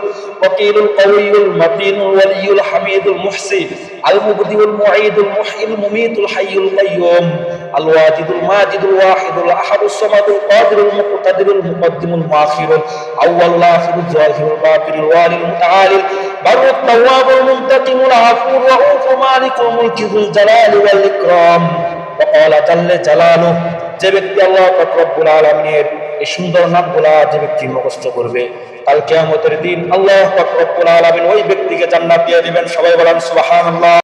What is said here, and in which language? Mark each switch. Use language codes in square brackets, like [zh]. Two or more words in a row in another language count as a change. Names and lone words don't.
[ar] الوكيل القوي المتين الولي الحميد المحصي المبدئ المعيد المحيي المميت الحي القيوم الواجد الماجد الواحد الأحد الصمد القادر المقتدر المقدم المؤخر الأول الآخر الظاهر الباطن الوالي المتعالي البر التواب المنتقم العفو الرؤوف مالك الملك ذو الجلال والإكرام وقال جل جلاله. [bn] যে ব্যক্তি আল্লাহ পাক [ar] رب العالمين [bn] এই সুন্দর নামগুলা যে ব্যক্তি মুখস্থ করবে, কাল কিয়ামতের দিন আল্লাহ পাক [ar] رب العالمين [bn] ওই ব্যক্তিকে জান্নাত দিয়ে দিবেন। সবাই বলেন সুবহানাল্লাহ।